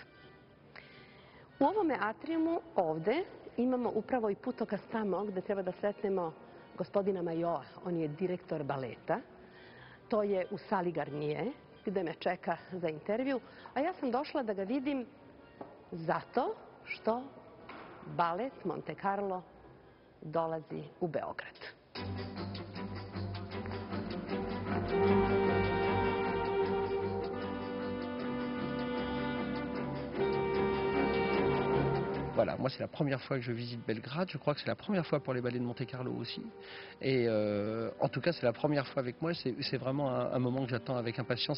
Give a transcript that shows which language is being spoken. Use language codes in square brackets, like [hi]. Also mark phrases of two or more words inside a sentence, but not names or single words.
[sr] U ovome atriumu ovde imamo upravo i putokaz tamo gde treba da sretnemo gospodina Majoa, on je direktor baleta. To je u sali Garnier, gde me čeka za intervju, a ja sam došla da ga vidim zato što balet Monte Carlo dolazi u Beograd. [fr] Voilà, moi c'est la première fois que je visite Belgrade, je crois que c'est la première fois pour les ballets de Monte Carlo aussi. Et en tout cas c'est la première fois avec moi, c'est vraiment un moment que j'attends avec impatience.